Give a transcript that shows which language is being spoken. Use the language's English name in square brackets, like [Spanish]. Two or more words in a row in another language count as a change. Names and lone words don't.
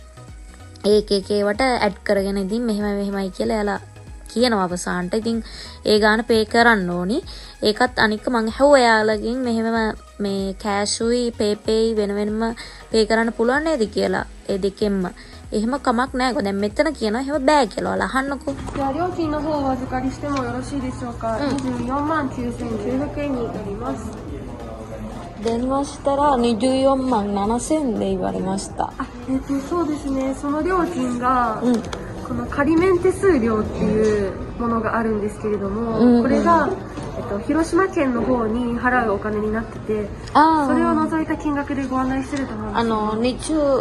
[Sinhala] ඒක ඒවට ඇඩ් කරගෙන ඉතින් මෙහෙමයි කියලා එයාලා කියනවා අවසානට. ඉතින් ඒ ගාන පේ කරන්න ඕනි. ඒකත් අනික මං ඇහුවා එයාලගෙන් මෙහෙම මේ කෑෂුයි පේපේයි වෙන වෙනම පේ කරන්න පුළුවන් නේද කියලා. ඒ දෙකෙන්ම. එහෙම කමක් නැහැ. දැන් මෙතන කියනවා එහෙම බෑ කියලා. ඔයාලා අහන්නකෝ. [Japanese] では料金の方をお預かりしてもよろしいでしょうか？ 24万9900円になります。電話したら24万7000で言われました。あ、そうですね。その料金が、この仮免手数料っていうものがあるんですけれども、これが、広島県の方に払うお金になってて、それを除いた金額でご案内してると思うんですけど、